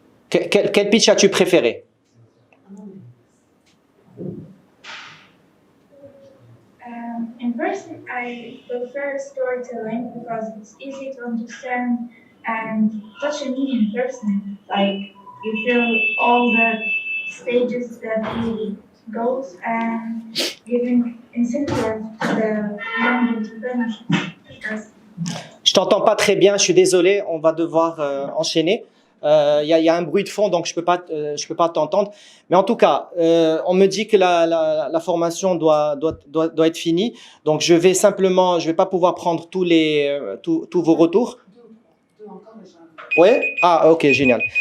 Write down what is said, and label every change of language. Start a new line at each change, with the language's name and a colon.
French: Quel pitch as-tu préféré?
English: In person, I prefer storytelling because it's easy to understand and touch a need in person. Like you feel all the stages that he goes and giving incentive to the young entrepreneurs.
French: Je t'entends pas très bien, je suis désolé, on va devoir enchaîner. Il y a un bruit de fond, donc je peux pas t'entendre. Mais en tout cas, on me dit que la formation doit être finie. Donc je vais pas pouvoir prendre tous vos retours. Oui? Ah, ok, génial.